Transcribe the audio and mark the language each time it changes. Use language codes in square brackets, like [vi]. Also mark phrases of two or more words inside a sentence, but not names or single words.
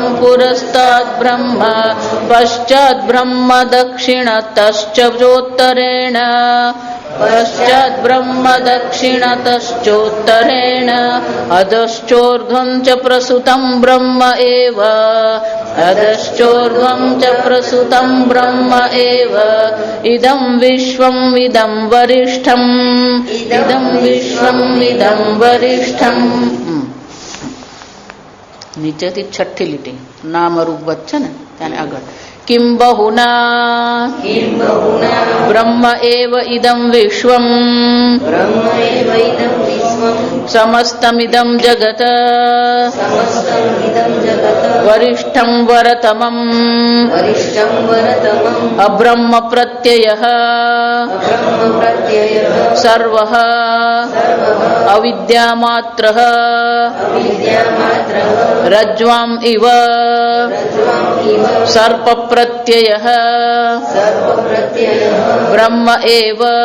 [sa] पुरस्ताद् ब्रह्मा पश्चात् ब्रह्म दक्षिणतश्च चोत्तरेण पश्चात् ब्रह्म दक्षिणतश्चोत्तरेण अधश्चोर्ध्वं च प्रसुतं ब्रह्म एव अधश्चोर्ध्वं च प्रसुतं ब्रह्म एव इदं विश्वम् इदं वरिष्ठम् इदं विश्वम् इदं वरिष्ठम्। [gu] નીચેથી છઠ્ઠી લીટી નામ રૂપ વચ્ચે ને ત્યાં આગળ [sa] किं बहुना ब्रह्म एव इदं विश्वम् समस्तमिदं जगत् वरिष्ठं वरतमम् अब्रह्म प्रत्ययः सर्वः अविद्यामात्रः रज्ज्वाम् इव सर्प प्रत्ययः ब्रह्म एव